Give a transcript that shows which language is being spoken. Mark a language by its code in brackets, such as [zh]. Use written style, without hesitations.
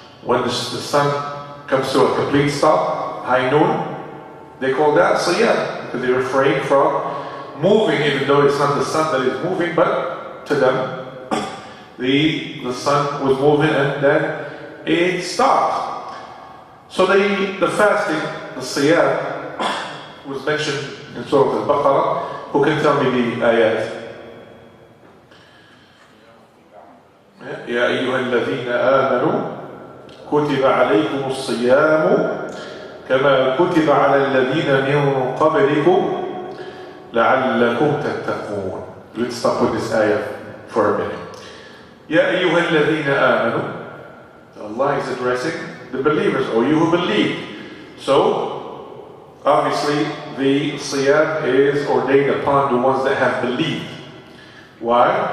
[en] When the sun comes to a complete stop, high noon, they call that siyam, because they refrain from moving, even though it's not the sun that is moving, but to them, the sun was moving and then it stopped. So the fasting, the siyam, was mentioned in Surah Al-Baqarah. Who can tell me the ayat? [ar] يا أيها الذين آمنوا كتب عليكم الصيام كما كتب على الذين من قبلكم لعلكم تتقون. [en] Let's stop with this ayah for a minute. [ar] يا أيها الذين آمنوا. [en] Allah is addressing the believers, or you who believe. So, obviously, the siyam is ordained upon the ones that have believed. Why?